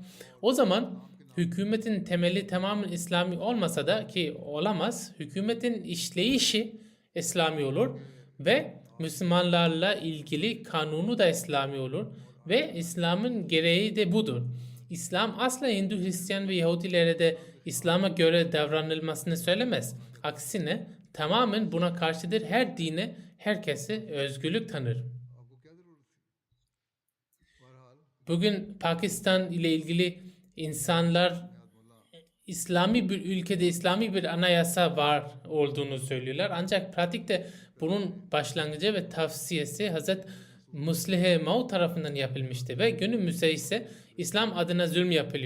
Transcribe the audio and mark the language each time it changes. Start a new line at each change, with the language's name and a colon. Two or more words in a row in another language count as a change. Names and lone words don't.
Turkish: O zaman hükümetin temeli tamamen İslami olmasa da, ki olamaz, hükümetin işleyişi İslami olur ve Müslümanlarla ilgili kanunu da İslami olur ve İslam'ın gereği de budur. İslam asla Hindu, Hristiyan ve Yahudilere de İslam'a göre davranılmasını söylemez. Aksine tamamen buna karşıdır. Her dine, herkese özgürlük tanır.
Urdu: آپ کو کیا ضرورت تھی؟ بہرحال
Turkish: Bugün Pakistan ile ilgili insanlar İslami bir ülkede İslami bir anayasa var olduğunu söylüyorlar. Ancak pratikte bunun başlangıcı ve tavsiyesi Hazret Muslih Maud tarafından yapılmıştı ve günümüzde ise İslam adına zulüm yapılıyor.